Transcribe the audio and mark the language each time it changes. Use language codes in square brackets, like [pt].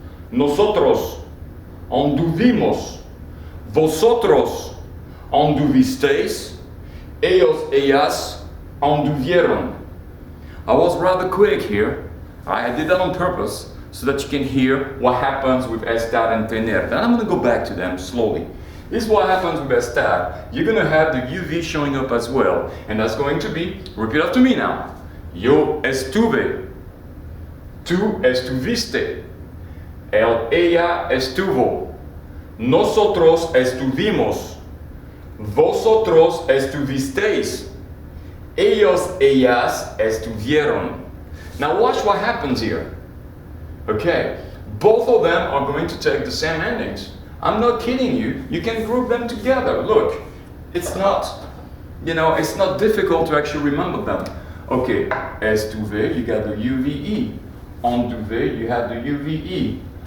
[es] Nosotros anduvimos, vosotros anduvisteis, ellos, ellas anduvieron. [en] I was rather quick here. I did that on purpose so that you can hear what happens with estar and tener. Then I'm going to go back to them slowly. This is what happens with estar. You're going to have the UV showing up as well. And that's going to be, repeat after me now. [es] Yo estuve. Tu estuviste. Ella estuvo, nosotros estuvimos, vosotros estuvisteis, ellos, ellas estuvieron. [en] Now watch what happens here. Okay, both of them are going to take the same endings. I'm not kidding you. You can group them together. Look, it's not, it's not difficult to actually remember them. Okay, estuve, you got the UVE. Anduve, you have the UVE.